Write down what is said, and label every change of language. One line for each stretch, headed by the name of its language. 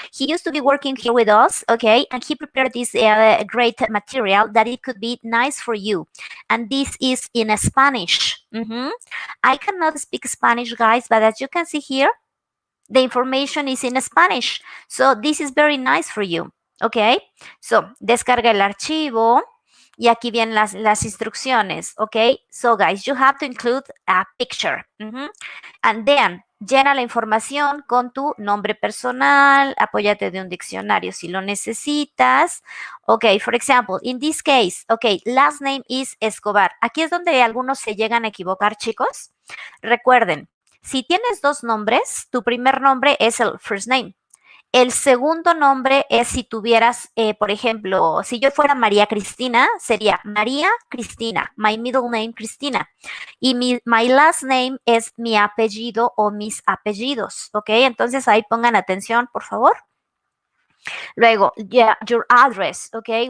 English: He used to be working here with us, okay, and he prepared this great material that it could be nice for you. And this is in Spanish. I cannot speak Spanish, guys, but as you can see here, the information is in Spanish. So this is very nice for you, okay?
Spanish: So, descarga el archivo. Y aquí vienen las instrucciones, okay?
English: So, guys, you have to include a picture. And then,
Spanish: llena la información con tu nombre personal, apóyate de un diccionario si lo necesitas.
English: Okay, for example, in this case, okay, last name is Escobar.
Spanish: Aquí es donde algunos se llegan a equivocar, chicos. Recuerden, si tienes 2 nombres, tu primer nombre es el first name. El segundo nombre es si tuvieras, por ejemplo, si yo fuera María Cristina, sería María Cristina,
English: my middle name
Spanish: Cristina. Y
English: my last name
Spanish: es mi apellido o mis apellidos, ¿ok? Entonces ahí pongan atención, por favor.
English: Luego, your address, okay?